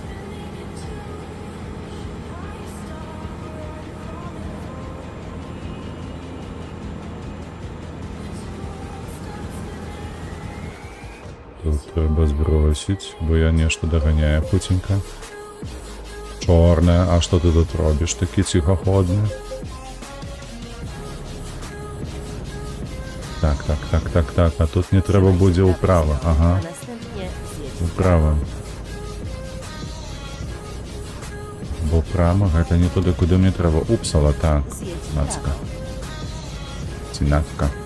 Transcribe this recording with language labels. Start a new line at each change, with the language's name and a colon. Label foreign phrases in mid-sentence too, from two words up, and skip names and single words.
Belarusian: Тут трэба збросіць, бо я нешта даганяю хуценька. Чорная, а што ты тут робіш, такі ціхаходны? Так, а тут не трэба будзе ўправа, ага.
Polish: A następnie zjedź
Belarusian: Управа. Бо прама гэта не туды, куды мне трэба. Упсала, так.
Polish: Zjedź w
Belarusian: Нацка.
Polish: prawo.
Belarusian: Ці натка.